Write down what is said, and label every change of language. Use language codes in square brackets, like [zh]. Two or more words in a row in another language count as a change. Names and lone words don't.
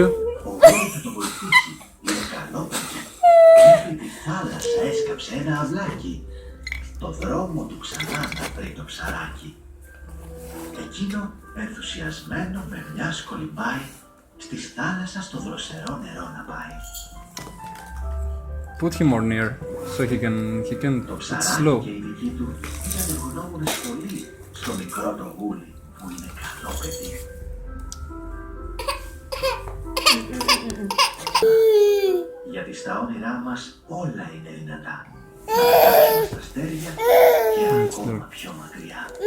[el] ο Γούλη θα το βοηθήσει. Είναι καλό παιδί. Μέχρι τη θάλασσα έσκαψε ένα αυλάκι. Το δρόμο του ξανά να βρει το ψαράκι. Εκείνο, ενθουσιασμένο με μια σκολυμπάει, στη θάλασσα στο δροσερό νερό να πάει. [en] Put him more near so he can [el] Το [en] it's [el] ψαράκι [en] slow. [el] και οι δικοί του ήταν ευγνώμονες πολύ στο μικρό το Γούλη που είναι καλό παιδί. Γιατί στα όνειρά μας όλα είναι δυνατά. Να φτάσουμε στα αστέρια και ακόμα πιο μακριά.